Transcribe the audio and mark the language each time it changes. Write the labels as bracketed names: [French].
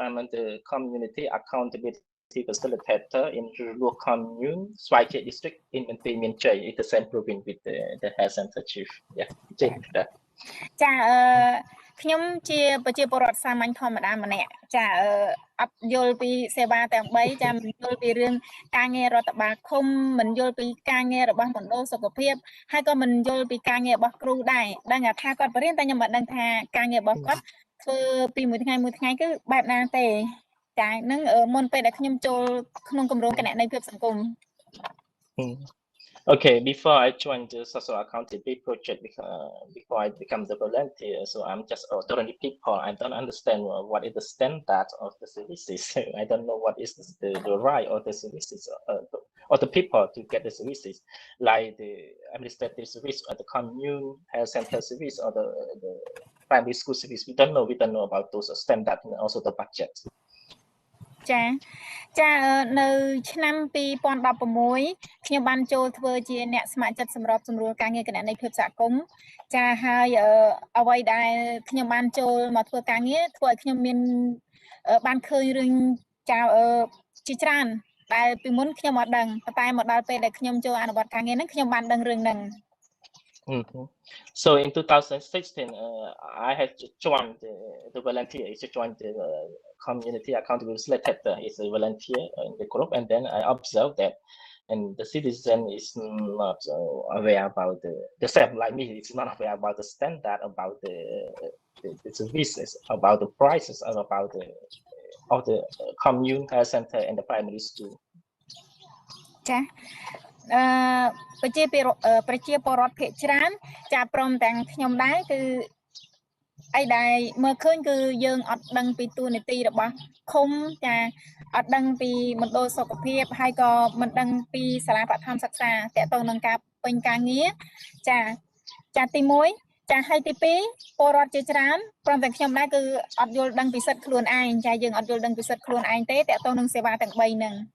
[English] I'm in the community accountability facilitator in Rulua commune, Swai Chek district in Mentei Mien Chai. It's the same province with the health center chief. Yeah, that. [Khmer] ចាខ្ញុំជាប្រជាពលរដ្ឋសាមញ្ញធម្មតាម្នាក់ចាអត់យល់ពីសេវាទាំង3ចាមិនយល់ពីរឿងការងាររដ្ឋបាលឃុំមិនយល់ពីការងាររបស់មណ្ឌលសុខភាពហើយក៏មិនយល់ពីការងាររបស់គ្រូដែរដឹងថាគាត់បរៀនតែខ្ញុំមិនដឹងថាការងាររបស់គាត់ធ្វើពីមួយថ្ងៃគឺបែបណាទេចានឹងមុនពេលដែលខ្ញុំចូលក្នុងគម្រោងគណនេយ្យភាពសង្គម [English] Okay, before I joined the social accountability project, before I become the volunteer, so I'm just ordinary people. I don't understand what is the standard of the services. I don't know what is the right of the services or the people to get the services, like the administrative service or the commune health center service or the primary school service. We don't know about those standards and also the budget. [Khmer] ចានៅឆ្នាំ2016ខ្ញុំបានចូលធ្វើជាអ្នកស្ម័គ្រចិត្តសម្របសម្រួលការងារគណនេយ្យភាពសហគមន៍ចាហើយអ្វីដែលខ្ញុំបានចូលមកធ្វើការងារធ្វើឲ្យខ្ញុំមានបានឃើញរឿងចាជាច្រើនដែលពីមុនខ្ញុំអត់ដឹងតែមកដល់ពេលដែលខ្ញុំចូលអនុវត្តការងារហ្នឹងខ្ញុំបានដឹងរឿងហ្នឹង [English] So in 2016, I had joined the volunteer. I joined the community accountability letter. It's a volunteer in the group, and then I observed that, and the citizen is not aware about the same like me. It's not aware about the standard, about the services, about the prices, and about the commune health center and the primary school. [Khmer] ចាប្រជាពលរដ្ឋភាគច្រើនចាព្រមទាំងខ្ញុំដែរគឺអីដែលមើលឃើញគឺយើងអត់ដឹងពីទូនីតិរបស់ឃុំចាអត់ដឹងពីមណ្ឌលសុខភាពហើយក៏មិនដឹងពីសាលាបឋមសិក្សាតទៅនឹងការពេញការងារចាទី1ចាហើយទី2ពលរដ្ឋជាច្រើនព្រមទាំងខ្ញុំដែរគឺអត់យល់ដឹងពីសិទ្ធិខ្លួនឯងចាយើងអត់យល់ដឹងពីសិទ្ធិខ្លួនឯងទេតទៅនឹងសេវាទាំង3ហ្នឹង